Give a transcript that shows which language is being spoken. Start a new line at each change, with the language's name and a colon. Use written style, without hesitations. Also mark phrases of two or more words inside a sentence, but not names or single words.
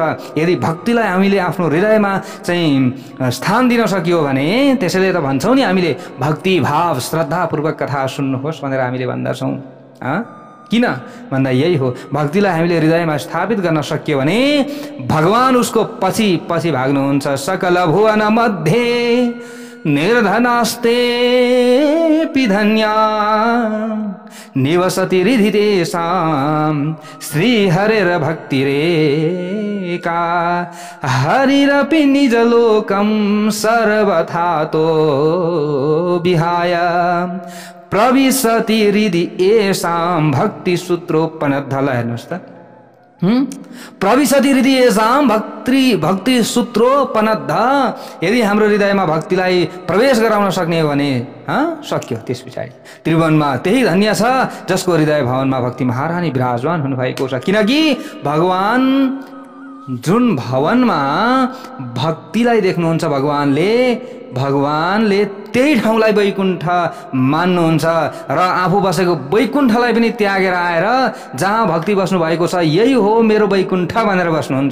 Nepali: यदि भक्तिलाई हामीले आफ्नो हृदयमा चाहिँ स्थान दिन सकियो भने त्यसैले त भन्छौँ नि हामीले भक्ति भाव श्रद्धापूर्वक कथा सुन्नुहोस् भनेर हामीले भन्दछौँ। किन भन्दा यही हो, भक्तिलाई हामीले हृदयमा स्थापित गर्न सकियो भने भगवान उसको पछि पछि भाग्नुहुन्छ।
Sanskrit: सकल भुवन मध्ये निर्धनास्ते पिधन्या निवसति हृदि तेषां श्री हरेर भक्ति रेका हरिरपि निजलोकं सर्वथा तो विहाय प्रविशति हृदि येषां भक्ति सूत्रोपनद्ध।
Nepali: हेर्नुहोस् त,
Sanskrit: प्रविशति हृदि येषां भक्ति सूत्रोपनद्ध।
Nepali: यदि हाम्रो हृदयमा भक्तिलाई प्रवेश गराउन सक्ने हो भने सक्यो। त्यस पछाडि त्रिभुवनमा त्यही धन्य छ जसको हृदय भवनमा भक्ति महारानी विराजमान हुनुभएको छ। किनकि भगवान जुन भवनमा भक्तिलाई देख्नुहुन्छ भगवानले त्यही ठाउँलाई वैकुण्ठ मान्नुहुन्छ र आफू बसेको वैकुण्ठलाई पनि त्यागेर आएर जहाँ भक्ति बस्नु भएको छ यही हो मेरो वैकुण्ठ भनेर बस्नुहुन्छ।